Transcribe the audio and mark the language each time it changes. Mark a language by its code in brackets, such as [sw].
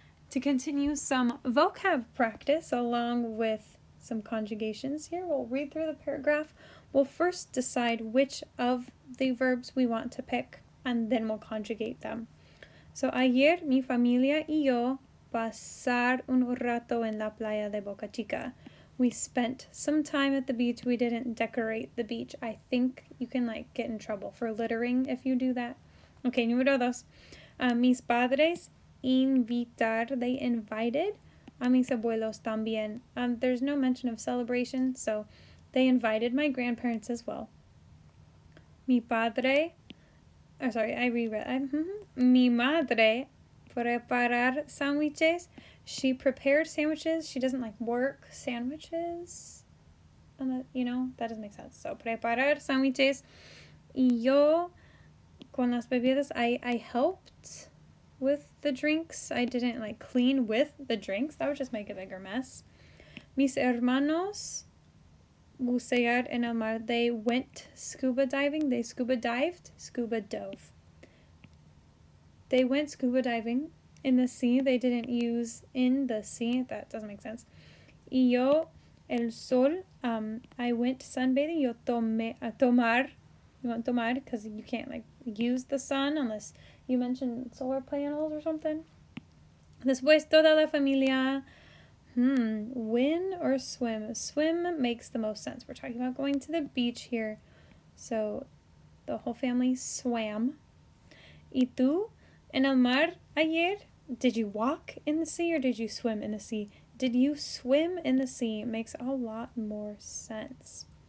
[en] To continue some vocab practice along with some conjugations here, we'll read through the paragraph. We'll first decide which of the verbs we want to pick, and then we'll conjugate them. [es] So, ayer mi familia y yo pasar un rato en la playa de Boca Chica. [en] We spent some time at the beach. We didn't decorate the beach. I think you can get in trouble for littering if you do that. [es] Okay, número 2. Mis padres invitar, [en] they invited [es] a mis abuelos también. [en] There's no mention of celebration, so they invited my grandparents as well. [es] Mi padre, [en] I reread. [es] Mi madre preparar sándwiches. [en] She prepared sandwiches. She doesn't work sandwiches. And that doesn't make sense. So, [es] preparar sándwiches. Y yo, con las bebidas, [en] I helped with the drinks. I didn't clean with the drinks. That would just make a bigger mess. [es] Mis hermanos bucear en el mar. [en] They went scuba diving. They scuba dived. Scuba dove. They went scuba diving in the sea. They didn't use in the sea. That doesn't make sense. [es] Y yo, el sol, [en] I went sunbathing. [es] Yo tomé, tomar. [en] You want tomar because you can't use the sun unless you mention solar panels or something. [es] Después toda la familia. [en] Win or swim? Swim makes the most sense. We're talking about going to the beach here. So the whole family swam. [es] Y tú, en el mar ayer, [en] did you walk in the sea or did you swim in the sea? Did you swim in the sea? It makes a lot more sense.